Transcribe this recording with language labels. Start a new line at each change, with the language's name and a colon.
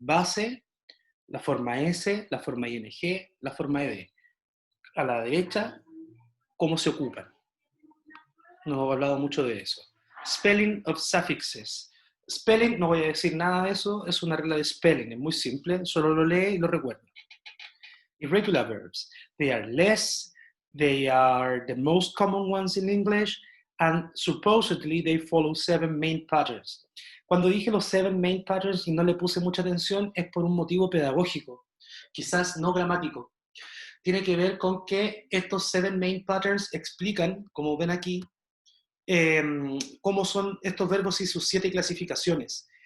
Spanish: Base, la forma S, la forma ING, la forma ED. A la derecha, cómo se ocupan. No hemos hablado mucho de eso. Spelling of suffixes. Spelling, no voy a decir nada de eso, es una regla de spelling, es muy simple, solo lo lee y lo recuerda.
English: Irregular verbs, they are less, they are the most common ones in English, and supposedly they follow 7 main patterns.
Spanish: Cuando dije los 7 main patterns y no le puse mucha atención es por un motivo pedagógico, quizás no gramático. Tiene que ver con que estos 7 main patterns explican, como ven aquí, cómo son estos verbos y sus 7 clasificaciones.